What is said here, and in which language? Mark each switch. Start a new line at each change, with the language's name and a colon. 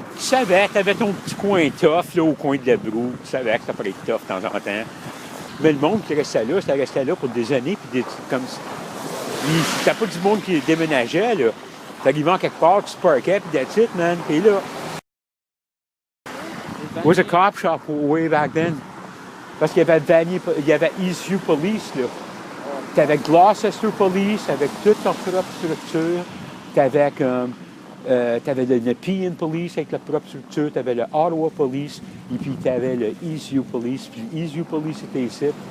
French: tu savais, tu avais ton petit coin tough là, au coin de la broue. Tu savais que ça pourrait être tough de temps en temps. Mais le monde qui restait là, ça restait là pour des années. Puis comme c'était pas du monde qui déménageait. Là. T'arrivais en quelque part, tu te parquais, puis
English: that's it, man.
French: Puis là.
English: It was a cop shop way back then.
French: Parce qu'il y avait Vanier, il y avait Eastview Police, là. T'avais Gloucester Police avec toute leur propre structure. T'avais comme. T'avais le Nepean Police avec leur propre structure. T'avais le Ottawa Police. Et puis t'avais le Eastview Police. Puis Eastview Police était ici.